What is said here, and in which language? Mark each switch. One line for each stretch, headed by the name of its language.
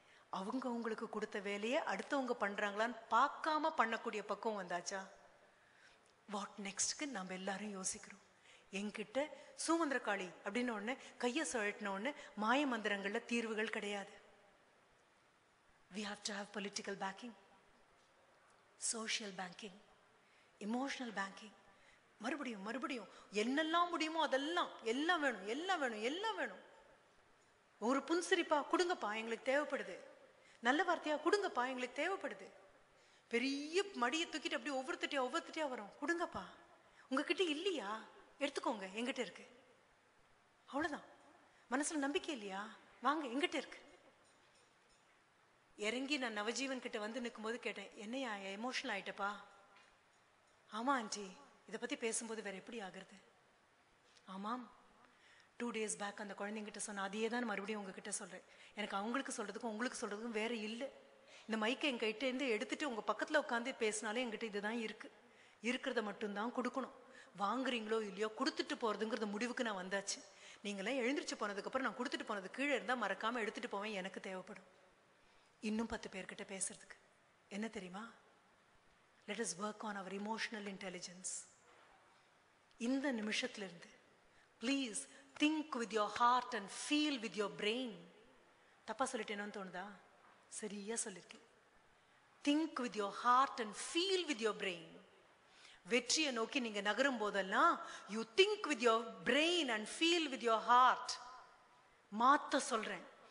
Tamil: அவங்க உங்களுக்கு கொடுத்த வேலையை அடுத்தவங்க பண்றாங்களான்னு பார்க்காம பண்ணக்கூடிய பக்குவம் வந்தாச்சா? வாட் நெக்ஸ்ட்க்கு நம்ம எல்லாரும் யோசிக்கிறோம். என்கிட்ட சூமந்திரகாளி அப்படின்னு ஒண்ணு கையை சுழட்டின ஒண்ணு மாய மந்திரங்கள்ல தீர்வுகள் கிடையாது.
English: We have to have political backing, social banking, emotional banking.
Tamil: மறுபடியும் மறுபடியும் என்னெல்லாம் முடியுமோ அதெல்லாம் எல்லாம் வேணும், எல்லாம் வேணும், எல்லாம் வேணும். ஒரு புன்சிரிப்பா கொடுங்கப்பா எங்களுக்கு தேவைப்படுது. நல்ல வார்த்தையா கொடுங்கப்பா எங்களுக்கு தேவைப்படுது. பெரிய மடியை தூக்கிட்டு அப்படி ஒவ்வொருத்திட்டியா வரும். கொடுங்கப்பா. உங்ககிட்ட இல்லையா? எடுத்துக்கோங்க, எங்கிட்ட இருக்கு. அவ்வளவுதான். மனசுல நம்பிக்கை இல்லையா? வாங்க, எங்கிட்ட இருக்கு. இறங்கி நான் நவஜீவன் கிட்ட வந்து நிற்கும் போது கேட்டேன், என்னையா எமோஷனல் ஆயிட்டப்பா? ஆமா ஆண்டி, இதை பத்தி பேசும்போது வேற எப்படி ஆகுறது? ஆமாம்,
English: 2 days back
Tamil: அந்த குழந்தைங்கிட்ட சொன்ன அதையே தான் மறுபடியும் உங்ககிட்ட சொல்றேன். எனக்கு அவங்களுக்கு சொல்றதுக்கும் உங்களுக்கு சொல்றதுக்கும் வேற இல்லை. இந்த மைக்கை எங்கிட்ட இருந்து எடுத்துட்டு உங்க பக்கத்துல உட்காந்து பேசினாலே என்கிட்ட இதுதான் இருக்கு. இருக்கிறத மட்டும்தான் கொடுக்கணும். வாங்குறீங்களோ இல்லையோ கொடுத்துட்டு போறதுங்கிறது முடிவுக்கு நான் வந்தாச்சு. நீங்களாம் எழுந்திரிச்சு போனதுக்கு அப்புறம் நான் கொடுத்துட்டு போனது கீழே இருந்தா மறக்காம எடுத்துட்டு போவேன். எனக்கு தேவைப்படும் இன்னும் 10 பேர்கிட்ட பேசுறதுக்கு. என்ன தெரியுமா?
English: Let us work on our emotional intelligence.
Tamil: இந்த நிமிஷத்திலிருந்து
English: Please think with your heart and feel with your brain.
Tamil: தப்பா சொல்லிட்டேன்னு தோணுதா? சரியா சொல்லிருக்கேன்.
English: Think with your heart and feel with your brain.
Tamil: வெற்றியை நோக்கி நீங்க நகரும் போதெல்லாம்
English: You think with your brain and feel with your heart.
Tamil: மாத்த சொல்றேன்.